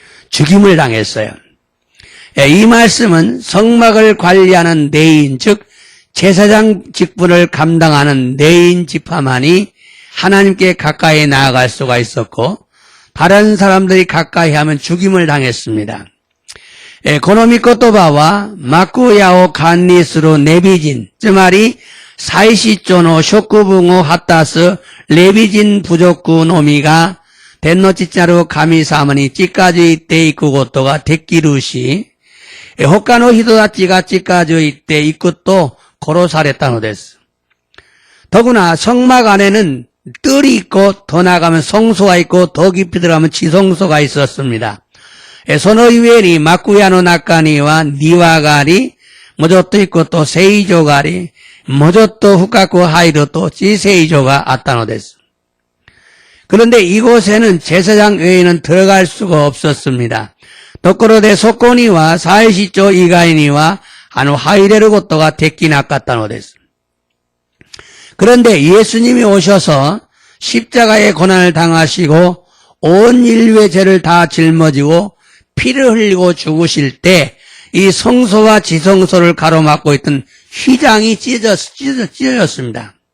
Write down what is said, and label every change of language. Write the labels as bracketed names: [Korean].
[Korean] 죽임을 당했어요. 이 말씀은 성막을 관리하는 레인, 즉 제사장 직분을 감당하는 레인 지파만이 하나님께 가까이 나아갈 수가 있었고 다른 사람들이 가까이 하면 죽임을 당했습니다. [Japanese] この御言葉は幕屋を管理するレビ人、つまり祭司長の職分を果たすレビ人部族のみが天の父なる神様に近づいていくことができるし、他の人たちが近づいていくと殺されたのです。 [Korean] 더구나 성막 안에는 뜰이 있고 더 나가면 성소가 있고 더 깊이 들어가면 지성소가 있었습니다. [Japanese] そのゆえに幕屋の中には庭があり、もうちょっと行くと聖所があり、もうちょっと深く入ると地聖所があったのです。 [Korean] 그런데 이곳에는 제사장 외에는 들어갈 수가 없었습니다. [Japanese] ところでそこには祭司長以外には入れることができなかったのです。 [Korean] 그런데 예수님이 오셔서 십자가의 고난을 당하시고 온 인류의 죄를 다 짊어지고 피를 흘리고 죽으실 때 이 성소와 지성소를 가로막고 있던 휘장이 찢어졌습니다.